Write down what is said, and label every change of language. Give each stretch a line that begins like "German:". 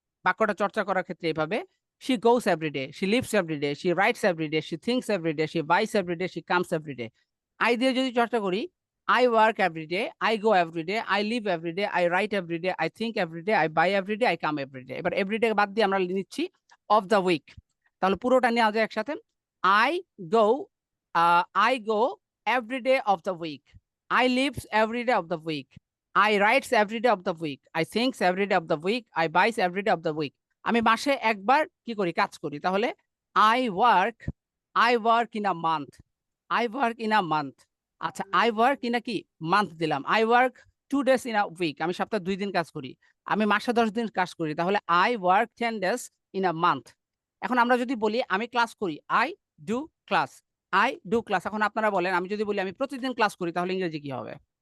Bangla: বাক্যটা চর্চা করার ক্ষেত্রে এভাবে,
English: She goes every day, she lives every day, she writes every day, she thinks every day, she buys every day, she comes every day. I
Bangla: দিয়ে যদি চর্চা করি,
English: I work every day, I go every day, I live every day, I write every day, I think every day, I buy every day, I come every day.
Bangla: এবার every day বাদ দিয়ে আমরা নিচ্ছি
English: Of the week.
Bangla: তাহলে পুরোটা নেওয়া যায় একসাথে।
English: I go, I go every day of the week. I lives every day of the week. I writes every day of the week. I thinks every day of the week. I buys every day of the week.
Bangla: আমি মাসে একবার কি করি? কাজ করি।
English: তাহলে I work in a month. I work in a month. আচ্ছা, I work in a কি?
Bangla: মান্থ দিলাম।
English: I work 2 days in a week.
Bangla: আমি সপ্তাহে 2 দিন কাজ করি। আমি মাসে 10 দিন কাজ করি।
English: তাহলে I work 10 days in a month.
Bangla: এখন আমরা যদি বলি আমি ক্লাস করি,
English: I do class. I do class.
Bangla: এখন আপনারা বলেন, আমি যদি বলি আমি প্রতিদিন ক্লাস করি, তাহলে ইংরেজি কি হবে?